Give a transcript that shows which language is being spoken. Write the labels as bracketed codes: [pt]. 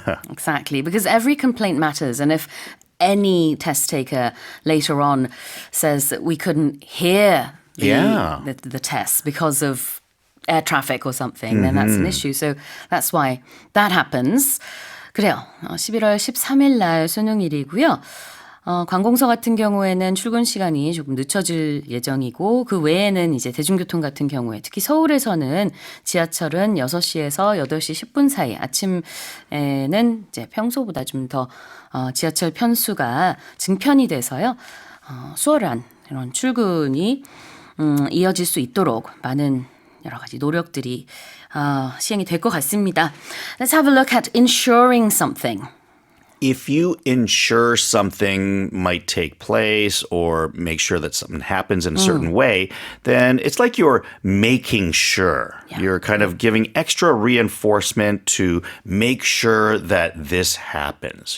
[en] Exactly, because every complaint matters. And if any test taker later on says that we couldn't hear the test because of air traffic or something, then that's an issue. So that's why that happens. [ko] 그래요. 11월 13일 날 수능일이고요. 관공서 같은 경우에는 출근 시간이 조금 늦춰질 예정이고 그 외에는 이제 대중교통 같은 경우에 특히 서울에서는 지하철은 6시에서 8시 10분 사이 아침에는 이제 평소보다 좀 더 지하철 편수가 증편이 돼서요. 수월한 이런 출근이 이어질 수 있도록 많은 여러 가지 노력들이 시행이 될 것 같습니다. [en] Let's have a look at insuring something. If you ensure something might take place or make sure that something happens in a certain way, then it's like you're making sure. Yeah. You're kind of giving extra reinforcement to make sure that this happens.